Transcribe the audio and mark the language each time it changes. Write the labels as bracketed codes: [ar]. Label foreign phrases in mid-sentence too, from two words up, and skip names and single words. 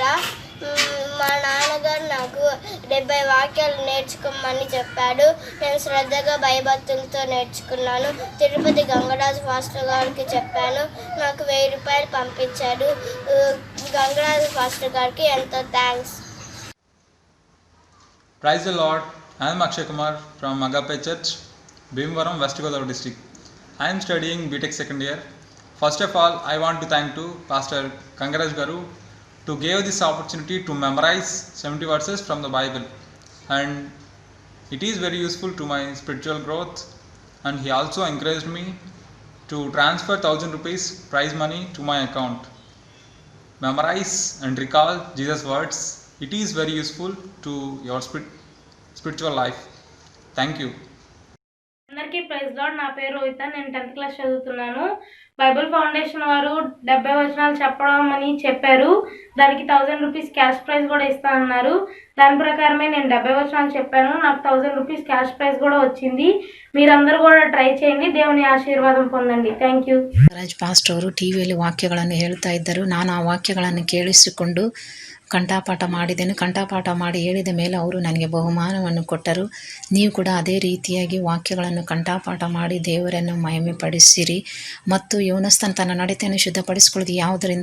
[te] మా నాన్నగారు నాకు 70 వాక్యాలు నేర్చుకోమని చెప్పాడు. నేను శ్రద్ధగా భయభక్తులతో నేర్చుకున్నాను. తిరుపతి గంగరాజు ఫాస్టర్ గారికి చెప్పాను. నాకు 1000 రూపాయలు పంపించాడు. గంగరాజు ఫాస్టర్ గారికి ఎంతో థ్యాంక్స్. [en] Praise the Lord. I am Akshay Kumar from Agape Church, Bhimavaram, West Godavari district. I am studying BTech second year. First of all, I want to thank to Pastor Gangaraj Garu to give this opportunity to memorize 70 verses from the Bible, and it is very useful to my spiritual growth. And he also encouraged me to transfer 1000 rupees prize money to my account. Memorize and recall Jesus words. It is very useful to your spiritual life. Thank you. [te] అందరికీ [en] Praise Lord. [te] నా పేరు రోహిత. నేను 10th క్లాస్ చదువుతున్నాను. బైబుల్ ఫౌండేషన్ వారు 70 వచనాలు చెప్పడం అని చెప్పారు. దానికి 1000 [en] rupees cash prize [te] కూడా ఇస్తానన్నారు. దాని ప్రకారమే నేను 70 వచనాలు చెప్పాను. నాకు 1000 [en] rupees cash prize [te] కూడా వచ్చింది. మీరందరూ కూడా ట్రై చేయండి. దేవుని ఆశీర్వాదం పొందండి. [en] thank you. [kn] ರಾಜ್ ಪಾಸ್ಟರ್ ಅವರು ಟಿವಿಯಲ್ಲಿ ವಾಕ್ಯಗಳನ್ನು ಹೇಳ್ತಾ ಇದ್ದರು. ನಾನು ಆ ವಾಕ್ಯಗಳನ್ನು ಕೇಳಿಸಿಕೊಂಡು ಕಂಠಪಾಠ ಮಾಡಿದ್ದೇನೆ. ಕಂಠಪಾಠ ಮಾಡಿ ಹೇಳಿದ ಮೇಲೆ ಅವರು ನನಗೆ ಬಹುಮಾನವನ್ನು ಕೊಟ್ಟರು. ನೀವು ಕೂಡ ಅದೇ ರೀತಿಯಾಗಿ ವಾಕ್ಯಗಳನ್ನು ಕಂಠಪಾಠ ಮಾಡಿ ದೇವರನ್ನು ಮಹಿಮೆ ಪಡಿಸಿರಿ. ಮತ್ತು ಯೋನಸ್ತನ ತನ್ನ ನಡತೆಯನ್ನು ಶುದ್ಧಪಡಿಸಿಕೊಳ್ಳುವುದು ಯಾವುದರಿಂದ?